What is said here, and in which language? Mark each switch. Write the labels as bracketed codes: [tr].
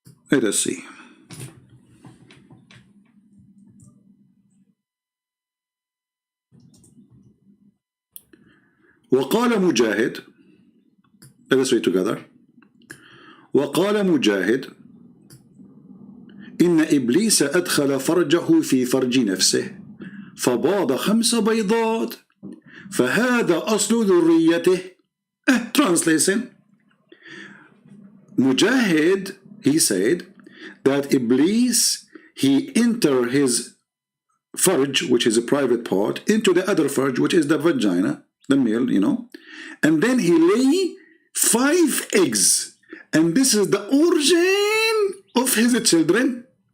[en] Let us see. [ar] وقال مجاهد, [en] let us read together. [ar] وقال مجاهد إن إبليس أدخل فرجه في فرج نفسه فباض 5 بيضات فهذا أصل ذريته. [en] Translation. Mujahid, he said that Iblis, he entered his farj, which is a private part, into the other farj, which is the vagina, the male, you know, and then he lay 5 eggs, and this is the origin of his children.